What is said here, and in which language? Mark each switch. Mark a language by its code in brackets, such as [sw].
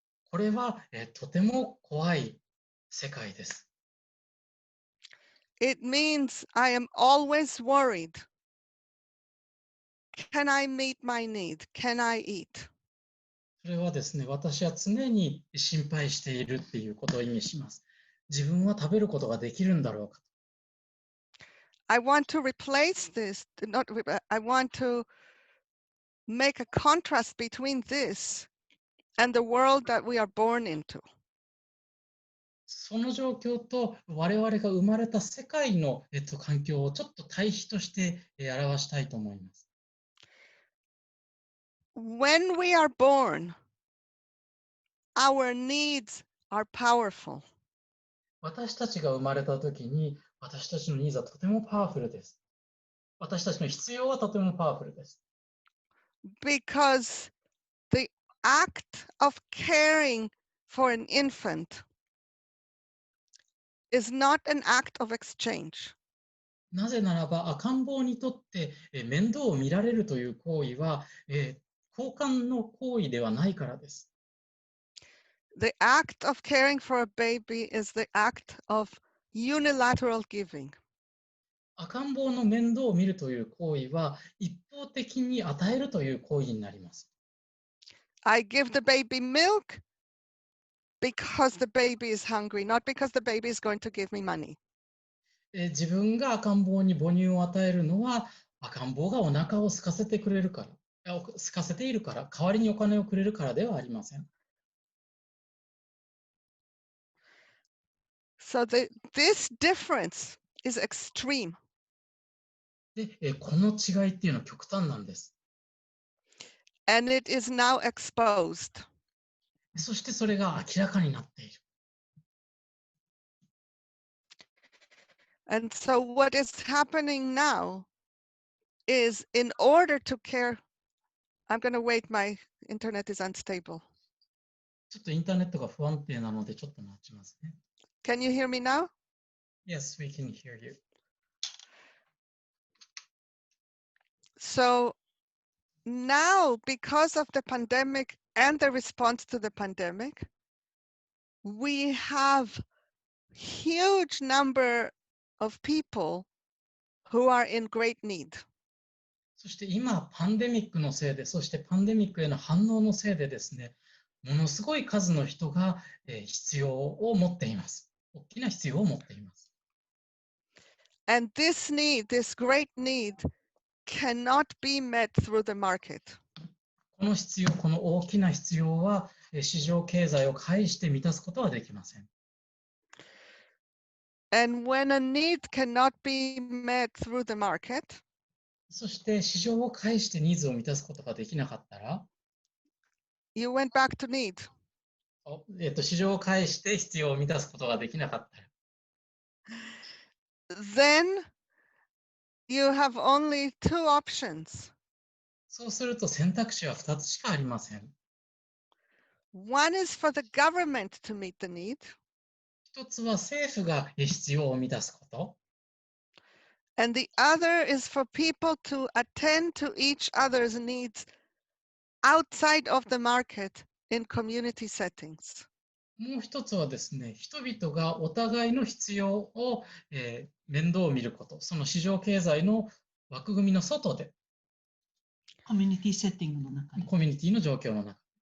[ja] これは、とても怖い世界です。 [en] It means I am always worried. Can I meet my need? Can I eat? [ja] それはですね、私は常に心配しているっていうことを意味します。自分は食べることができるんだろうか。 [en] I want to replace this, I want to make a contrast between this and the world that we are born into. [ja] その状況と我々が生まれた世界の、環境をちょっと対比として、表したいと思います。 [en] When we are born, our needs are powerful. [ja] 私たちが生まれたときに、私たちのニーズはとてもパワフルです。私たちの必要はとてもパワフルです。 [en] Because the act of caring for an infant is not an act of exchange. [ja] なぜならば赤ん坊にとって、面倒を見られるという行為は、交換の行為ではないからです。 [en] The act of caring for a baby is the act of unilateral giving. [ja] 赤ん坊の面倒を見るという行為は一方的に与えるという行為になります。 [en] I give the baby milk because the baby is hungry, not because the baby is going to give me money. [ja] 自分が赤ん坊に母乳を与えるのは赤ん坊がお腹を空かせてくれるから、空かせているから、代わりにお金をくれるからではありません。 [en] So this difference is extreme. [ja] で、この違いっていうのは極端なんです。 [en] And it is now exposed. [ja] そしてそれが明らかになっている。 [en] And so what is happening now is in order to care, I'm going to wait, my internet is unstable. [ja] ちょっとインターネットが不安定なので、ちょっと待ちますね。 [en] Can you hear me now? Yes, we can hear you. So now, because of the pandemic and the response to the pandemic, we have huge number of people who are in great need. [ja] そして今、パンデミックのせいで、そしてパンデミックへの反応のせいでですね、ものすごい数の人が必要を持っています。大きな必要を持っています。 [en] And this need, this great need, cannot be met through the market. [ja] この必要、この大きな必要は市場経済を介して満たすことはできません。 [en] And when a need cannot be met through the market, [ja] そして市場を介してニーズを満たすことができなかったら、 [en] you went back to need. [ja] 市場を介して必要を満たすことができなかったら、 [en] Then you have only two options. [ja] そうすると選択肢は2つしかありません。 [en] One is for the government to meet the need, [ja] 一つは政府が必要を満たすこと。 [en] and the other is for people to attend to each other's needs outside of the market in community settings. [ja] もう一つはですね、人々がお互いの必要を、面倒を見ること、その市場経済の枠組みの外で、コミュニティセッティングの中で。コミュニティの状況の中。